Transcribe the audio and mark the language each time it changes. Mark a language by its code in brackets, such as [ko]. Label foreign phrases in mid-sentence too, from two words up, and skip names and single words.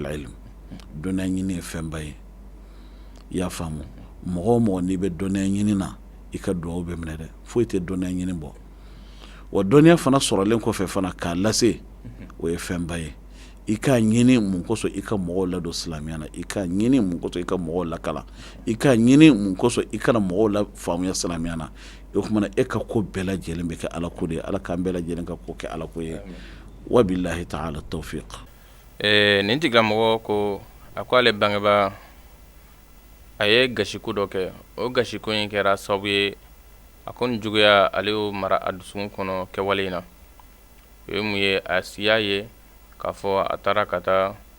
[bm] ilm dɔnniya ɲini ye fɛnba ye i y'a faamu mɔgɔ o mɔgɔ n'i bɛ dɔnniya ɲini na i ka duwawu bɛ minɛ dɛ foyi tɛ dɔnniya ɲini bɔ wa dɔnniya fana sɔrɔlen kɔfɛ fana k'a lase o ye fɛnba ye i k'a ɲini mun kosɔn i ka mɔgɔw ladon silamɛya na i k'a ɲini mun kosɔn i ka mɔgɔw lakala i k'a ɲini mun kosɔn i kana mɔgɔw la faamuya silamɛya na o kumana e ka ko bɛɛ lajɛlen bɛ kɛ ala ko de ye ala k'an bɛɛ lajɛlen ka ko kɛ ala ko ye [ar] وبالله تعالى التوفيق. [bm] Nin tigilamɔgɔ ko a ko ale bangebaa a ye gasiko dɔ kɛ o gasiko in kɛra sababu ye a ko nin juguya ale y'o mara a dusukun kɔnɔ kɛwale in na o ye mun ye a siya ye k'a fɔ a taara ka taa